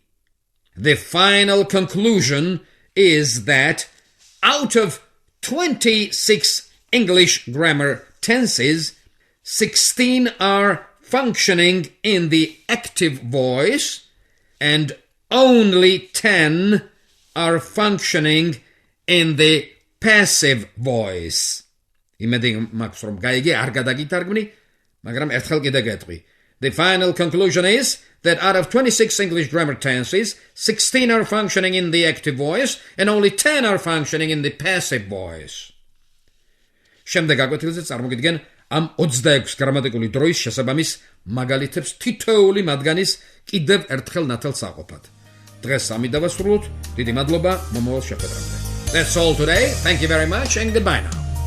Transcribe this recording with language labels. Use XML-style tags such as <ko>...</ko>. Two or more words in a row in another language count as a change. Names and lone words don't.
<en>The final conclusion is that out of 26 English grammar tenses, 16 are functioning in the active voice, and only 10 are functioning in the passive voice. The final conclusion is that out of 26 English grammar tenses, 16 are functioning in the active voice, and only 10 are functioning in the passive voice.</en> <ka>შემდეგ გაკვეთილზე წარმოგიდგენ ამ 26 გრამატიკული დროის შესაბამის მაგალითებს თითოეული მათგანის კიდევ ერთხელ ნათელსაყოფად. დღეს ამით დავასრულოთ. დიდი მადლობა მომავალ შეხვედრამდე.</ka> <en>That's all today. Thank you very much and goodbye now.</en>